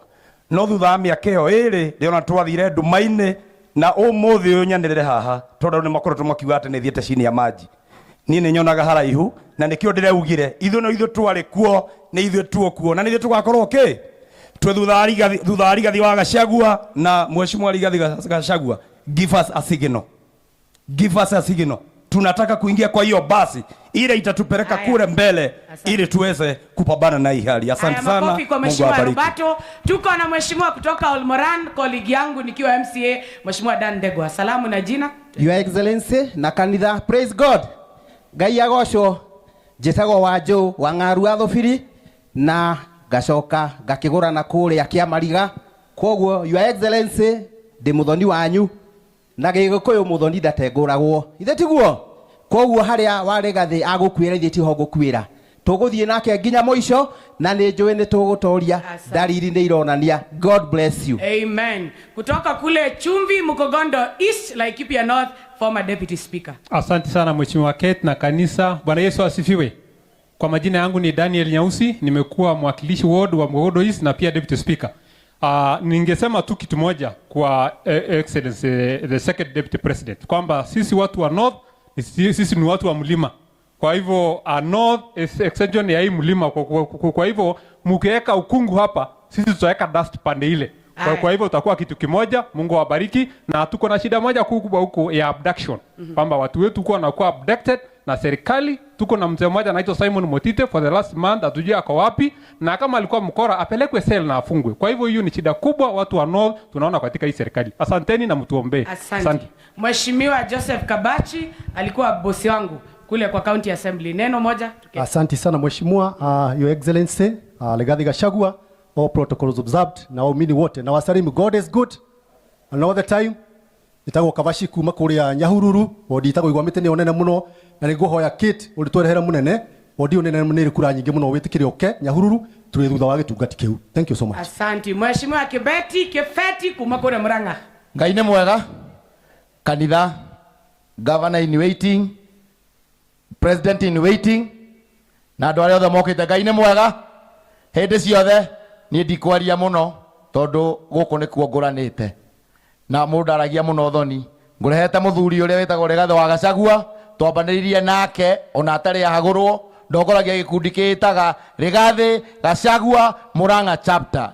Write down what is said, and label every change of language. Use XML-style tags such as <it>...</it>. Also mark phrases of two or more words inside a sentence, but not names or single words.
<ki>No thutha wa miaka iyo iri ndiona twathire ndumaini, na umuthi uyu nyanirire haha tondu ni makoretwo makiuga ati ni thiete chini ya maji. Ni ni nyonaga haraihu na nikio ndireugire ithu no ithu twari kuo ni ithu tuokuo na ni ithu tugakorwo ke twe thutha Rigathi wa Gachagua na Mheshimiwa Rigathi Gachagua.</ki> <en>Give us a signal, give us a signal</en> <sw>tunataka kuingia kwa hiyo basi ile itatupeleka kule mbele ili tuweze kupambana na hii hali. Asante sana. Makofi kwa Mheshimiwa Rubato. Tuko na Mheshimiwa kutoka Olmoran, colleague yangu nikiwa MCA, Mheshimiwa Dan Ndegwa. Salamu na jina.</sw> <en>Your Excellency</en> <ki>na kanitha,</ki> <en>praise God.</en> <ki>Ngai agocwo, njĩtagwo Wanjũ wa Ng'aru Athubiri na gacoka ngakĩgũra na kũrĩa Kĩamariga. Koguo</ki> <en>Your Excellency</en> <ki>ndĩ mũthoni wanyu na Gĩgĩkũyũ mũthoni ndatengũragwo. Ithe tiguo? Koguo harĩa Warigathĩ agũkuĩra ithe tiho ngũkuĩra. Tũgũthiĩ nake nginya mũico na nĩ njũĩ nĩ tũgũtoria. Dalili nĩ ironania.</ki> <en>God bless you. Amen.</en> <sw>Kutoka kule Chumvi, Mukogondo East, Laikipia North,</sw> <en>former Deputy Speaker.</en> <sw>Asante sana Mheshimiwa Kate na kanisa. Bwana Yesu asifiwe. Kwa majina yangu ni Daniel Nyausi, nimekuwa mwakilishi ward wa Mukogondo East na pia</sw> <en>Deputy Speaker.</en> <sw>Ningesema tu kitu moja kwa</sw> <en>Excellency the Second Deputy President</en> <sw>kwamba sisi watu wa North sisi ni watu wa mlima. Kwa hivyo</sw> <en>North is extension</en> <sw>ya hii mlima. Kwa hivyo mkiweka ukungu hapa, sisi tutaweka dust pande ile. Kwa hivyo utakuwa kitu kimoja. Mungu awabariki. Na tuko na shida moja kubwa huko ya abduction. Kwamba watu wetu kwa wanakuwa abducted na serikali. Tuko na mzee mmoja anaitwa Simon Motite</sw> <en>for the last month,</en> <sw>hatujui ako wapi, na kama alikuwa mkora apelekwe cell na afungwe. Kwa hivyo hiyo ni shida kubwa watu wa North tunaona katika hii serikali. Asanteni na mtuombee. Asante. Mheshimiwa Joseph Kabachi alikuwa bosi wangu kule kwa County Assembly. Neno moja. Asante sana Mheshimiwa</sw> <en>Your Excellency</en> <sw>Rigathi Gachagua,</sw> <en>all protocols observed,</en> <sw>na waumini wote na wasalimu.</sw> <en>God is good and all the time.</en> <ki>Nitagwo Kabashi kuma kuria Nyahururu, wodi itagwo igwamite ni onene muno na niguhoya Kate uritwerehera munene, wodi onene munene kura nyingi muno witikire oke Nyahururu turi thutha wa gitungati kiu.</ki> <en>Thank you so much.</en> <sw>Asante.</sw> <ki>Mheshimiwa Kefeti kuma kuria Murang'a. Ngai nĩ mwega. Kanitha,</ki> <en>governor in waiting, president in waiting,</en> <ki>na andũ arĩa othe mokĩte. Ngai nĩ mwega hĩndĩ ciothe. Niĩ ndikwaria mũno tondũ gũkũ nĩkuo ngũranĩte na mũndũ aragia mũno thoni. Ngũrehete mũthuri ũrĩa wĩtagwo Rigathi wa Gachagua, twambanĩrĩirie nake ona atarĩ ahagũrwo. Ndongoragia gĩkundi kĩĩtaga Rigathi Gachagua Murang'a chapter.</ki>